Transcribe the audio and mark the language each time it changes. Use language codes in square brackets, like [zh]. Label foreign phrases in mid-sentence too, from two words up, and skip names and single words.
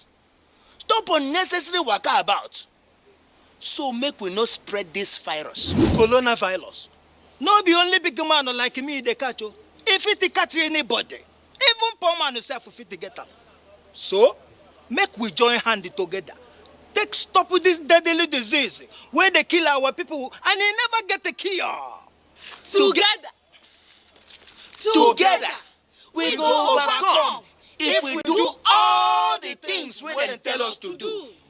[pcm] Stop unnecessary waka about, so make we no spread this virus. Coronavirus, no be only big man like me they catch you. If it catch anybody, even poor man himself fit get am. So make we join hand together, take stop with this deadly disease where they kill our people and they never get a cure. Together, we go overcome if we do all the things wey dem tell us to do.